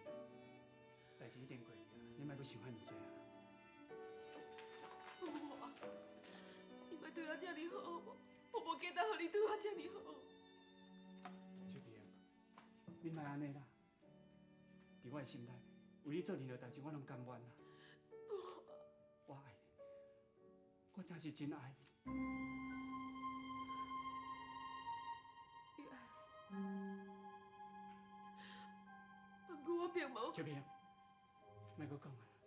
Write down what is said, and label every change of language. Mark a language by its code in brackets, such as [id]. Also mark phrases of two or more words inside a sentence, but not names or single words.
[nan] 代志已经过去啊，你莫搁想遐尔济啊。文华，你莫对我遮尔好无？我无记得互你对我遮尔好。秋萍，你莫安尼啦，伫我的心内，为你做任何代志，我拢甘愿啦。我爱你，我真是真爱你。你爱我，不过我并无。秋萍，莫搁讲啊！